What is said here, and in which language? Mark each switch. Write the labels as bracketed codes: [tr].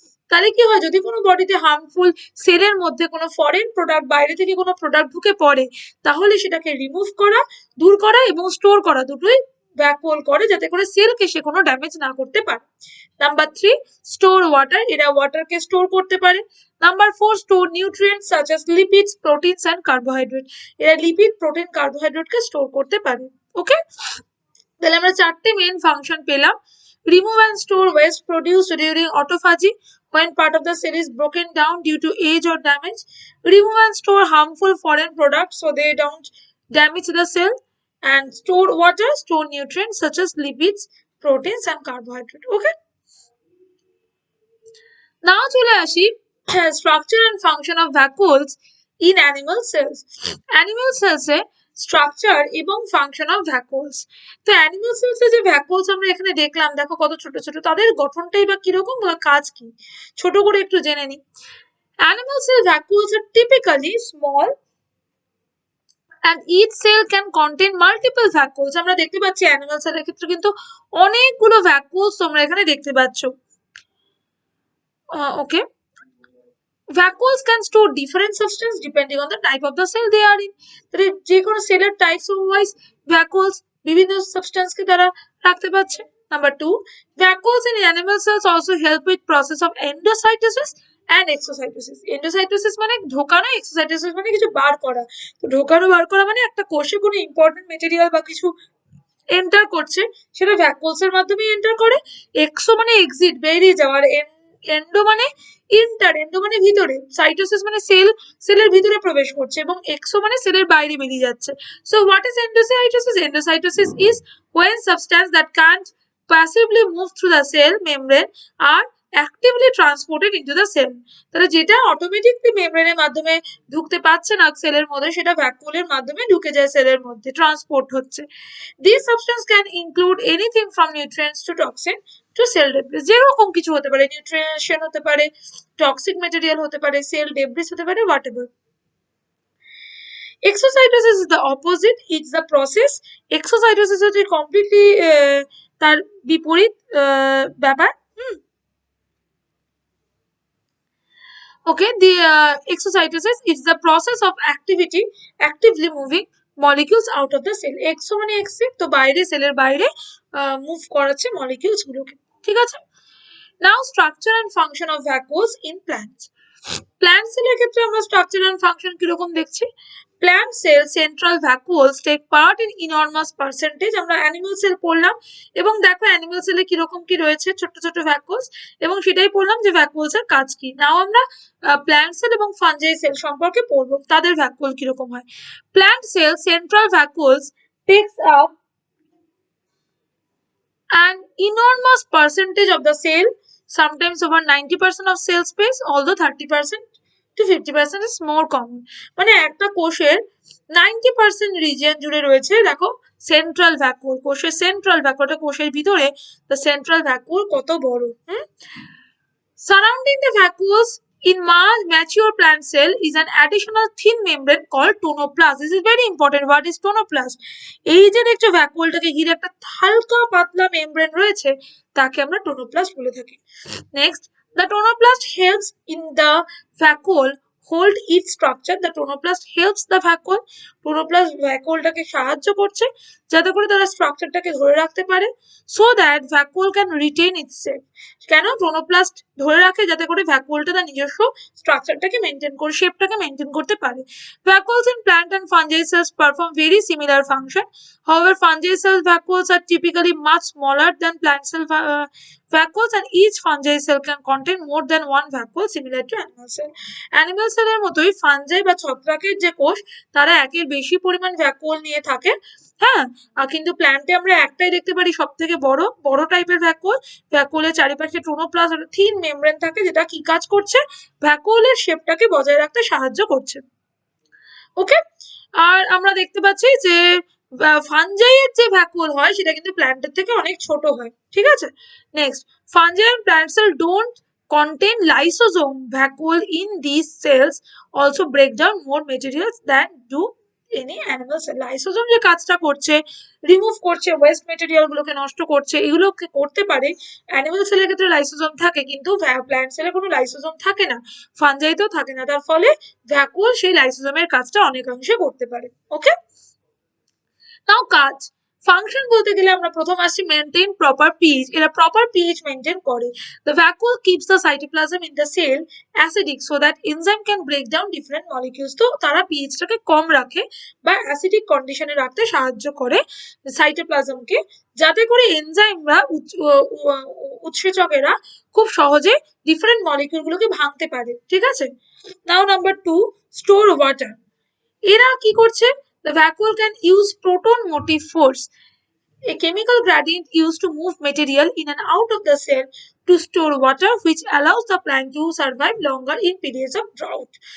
[bn] তাহলে কি হয়, যদি কোনো বডিতে হার্মফুল সেলের মধ্যে কোনো ফরেন প্রোডাক্ট, বাইরে থেকে কোনো প্রোডাক্ট ঢুকে পড়ে, তাহলে সেটাকে রিমুভ করা, দূর করা এবং স্টোর করা, দুটোই ভ্যাকুওল করে, যাতে করে সেলকে সে কোনো ড্যামেজ না করতে পারে। নাম্বার 3, স্টোর ওয়াটার, এরা ওয়াটারকে স্টোর করতে পারে। Number 4, [en] store nutrients such as lipids, proteins and carbohydrate, [bn] এরা লিপিড, প্রোটিন, কার্বোহাইড্রেটকে স্টোর করতে পারে। ওকে, তাহলে আমরা চারটে মেন ফাংশন পেলাম। [en] Remove and store waste produced during autophagy when part of the cell is broken down due to age or damage. Remove and store harmful foreign products so they don't damage the cell. And store water, store nutrients such as lipids, proteins and carbohydrates. Okay. Now [bn] চলে আসি [en] structure and function of vacuoles in animal cells. Animal cells এ structure এবং function of vacuoles. [bn] তো animal সেলসে যে ভ্যাকুওলস আমরা এখানে দেখলাম, দেখো কত ছোট ছোট, তাদের গঠনটাই বা কিরকম বা কাজ কি, ছোট করে একটু জেনে নিই। [en] Animal cell vacuoles are typically small and each cell can contain multiple vacuoles. [bn] আমরা দেখতে পাচ্ছি অ্যানিমাল সেলের ক্ষেত্রে কিন্তু অনেকগুলো ভ্যাকুওলস তোমরা এখানে দেখতে পাচ্ছ। [en] Okay, vacuoles can store different substance depending on the type of the cell they are in. [bn] তাহলে যে কোনো সেলের টাইপস ওয়াইজ vacuoles বিভিন্ন সাবস্টেন্সকে তারা রাখতে পারছে। [en] Number 2, vacuoles in animal cells also help with process of endocytosis and exocytosis. [bn] Endocytosis মানে ঢোকানো, exocytosis মানে কিছু বার করা। তো ঢোকানো বার করা মানে একটা কোষে কোনো ইম্পর্টেন্ট মেটেরিয়াল বা কিছু এন্টার করছে, সেটা ভ্যাকুওলস এর মাধ্যমেই এন্টার করে। এক্সো মানে এক্সিট, বেরিয়ে যাওয়ার, এন্ডো মানে ইন্টার, এন্ডো মানে ভিতরে, সাইটোসিস মানে সেলের ভিতরে প্রবেশ করছে, এবং এক্সো মানে সেলের বাইরে বেরিয়ে যাচ্ছে। [en] So what is endocytosis? Endocytosis is when substance that can't passively move through the cell membrane are actively transported into the cell. [bn] তাহলে যেটা অটোমেটিকলি মেমব্রেনের মাধ্যমে ঢুকতে পারছে না সেলের মধ্যে, সেটা ভ্যাকুওলের মাধ্যমে ঢুকে যায় সেলের মধ্যে, ট্রান্সপোর্ট হচ্ছে। [en] These substance can include anything from nutrients to toxin to cell debris. [bn] যেরকম কিছু হতে পারে, নিউট্রিশন হতে পারে, টক্সিক মেটেরিয়াল হতে পারে, সেল ডেব্রিস হতে পারে, whatever. [en] Exocytosis is the opposite. It's the process. [bn] Exocytosis হচ্ছে কমপ্লিটলি তার বিপরীত ব্যাপার। [en] Okay, the exocytosis is the process of actively moving molecules out of the cell. [bn] Exo মানে exit, তো বাইরে, সেলের বাইরে মুভ করাচ্ছে মলিকিউলস গুলোকে, ঠিক আছে। [en] Now structure and function of vacuoles in plants. [bn] Plant সেলের ক্ষেত্রে আমরা স্ট্রাকচার এন্ড ফাংশন কিরকম দেখছি। [en] Plant cell central vacuoles take part in enormous percentage. [bn] আমরা অ্যানিমাল সেল পড়লাম এবং দেখো অ্যানিমাল সেলে কিরকম কি রয়েছে, ছোট ছোট ভ্যাকুওলস, এবং সেটাই পড়লাম যে ভ্যাকুওলস এর কাজ কি। নাও আমরা প্ল্যান্ট সেল এবং ফাঞ্জাই সেল সম্পর্কে পড়বো, তাদের ভ্যাকুওল কিরকম হয়। [en] Plant cell central vacuoles takes up an enormous percentage of the cell, sometimes over 90% of cell space, although 30% to 50% is more common. [bn] মানে একটা কোষের 90% রিজিয়ন জুড়ে রয়েছে, দেখো সেন্ট্রাল ভ্যাকুওল, কোষের সেন্ট্রাল ভ্যাকুওলটা, কোষের ভিতরে [en] the central vacuole [bn] কত বড়। [en] Surrounding the vacuoles in mature plant cell is an additional thin membrane called tonoplast. This is very important. What is tonoplast? [bn] এই যে দেখছো ভ্যাকুওলটাকে ঘিরে একটা হালকা পাতলা মেমব্রেন রয়েছে, তাকে আমরা tonoplast বলে থাকি। [en] Next, the tonoplast helps in the vacuole hold its structure. The tonoplast helps the vacuole [bn] chloroplast ভ্যাকুওলটাকে সাহায্য করছে যাতে করে তারা স্ট্রাকচারটাকে ধরে রাখতে পারে, [en] So that vacuole can retain itself. [bn] কেন ক্লোরোপ্লাস্ট ধরে রাখে? যাতে করে ভ্যাকুওলটা তার নিজস্ব স্ট্রাকচারটাকে মেনটেন করে, শেপটাকে মেনটেন করতে পারে। [en] Vacuoles in plant and fungi cells perform very similar function. However, fungi cell vacuoles are typically much smaller than plant cell vacuoles, and each fungi cell can contain more than one vacuole, similar to animal cell. [bn] Animal cell এর মতোই fungi বা ছত্রাকের যে কোষ তারা একের বেশি পরিমাণ ভ্যাকুওল নিয়ে থাকে। হ্যাঁ, কিন্তু প্ল্যান্টে আমরা একটাই দেখতে পারি সব থেকে বড় টাইপের ভ্যাকুওল। ভ্যাকুওলের চারিপাশে টোনোপ্লাস্ট একটা থিন মেমব্রেন থাকে, যেটা কি কাজ করছে? ভ্যাকুওলের শেপটাকে বজায় রাখতে সাহায্য করছে। ওকে, আর আমরা দেখতে পাচ্ছি যে ফাঞ্জাইয়ের যে ভ্যাকুওল হয় সেটা কিন্তু প্ল্যান্টের থেকে অনেক ছোট হয়। ঠিক আছে, [en] Next, fungi and plant cell don't contain lysosome. Vacuole in these cells also break down more materials than do any animal cell. [bn] Lysosome যে কাজটা করছে, রিমুভ করছে, ওয়েস্ট মেটেরিয়াল গুলোকে নষ্ট করছে, এগুলোকে করতে পারে। অ্যানিমাল সেলের ক্ষেত্রে লাইসোজোম থাকে, কিন্তু প্ল্যান্ট সেলে কোনো লাইসোজোম থাকে না, ফাঞ্জাইতেও থাকে না। তার ফলে ভ্যাকুওল সেই লাইসোজোমের কাজটা অনেকাংশে করতে পারে। ওকে, নাও কাজ ফাংশন বলতে গেলে আমরা প্রথম আসছি মেনটেন প্রপার পিএইচ। এরা প্রপার পিএইচ মেনটেন করে। [en] The vacuole keeps the cytoplasm in the cell acidic so that enzyme can break down different molecules. [bn] তো তারা পিএইচটাকে কম রাখে বা অ্যাসিডিক কন্ডিশনে রাখতে সাহায্য করে সাইটোপ্লাজমকে, যাতে করে এনজাইমরা উৎসেচকেরা খুব সহজে ডিফারেন্ট মলিকিউলগুলোকে ভাঙতে পারে। ঠিক আছে, নাও নাম্বার 2, স্টোর ওয়াটার। এরা কি করছে? [en] The vacuole can use proton motive force, a chemical gradient used to move material in and out of the cell to store water, which allows the plant to survive longer in periods of drought.